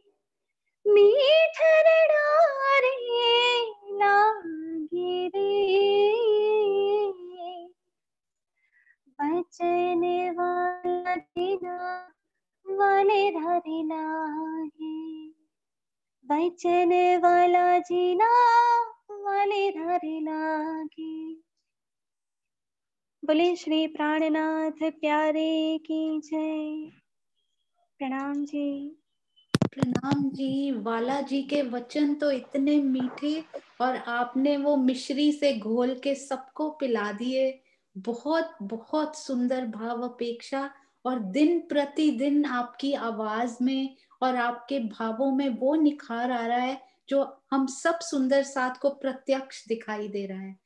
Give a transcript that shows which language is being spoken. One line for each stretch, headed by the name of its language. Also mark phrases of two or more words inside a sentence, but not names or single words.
Hindi: मीठर डारे लागे रे, वचन वाला जीना वाले धारे लागे, वचन वाला जीना वाले धारे लागे। बोले श्री प्राणनाथ प्यारे की जय। प्रणाम जी। प्रणाम जी। वाला जी के वचन तो इतने मीठे, और आपने वो मिश्री से घोल के सबको पिला दिए। बहुत बहुत सुंदर भाव अपेक्षा, और दिन प्रतिदिन आपकी आवाज में और आपके भावों में वो निखार आ रहा है जो हम सब सुंदर साथ को प्रत्यक्ष दिखाई दे रहा है।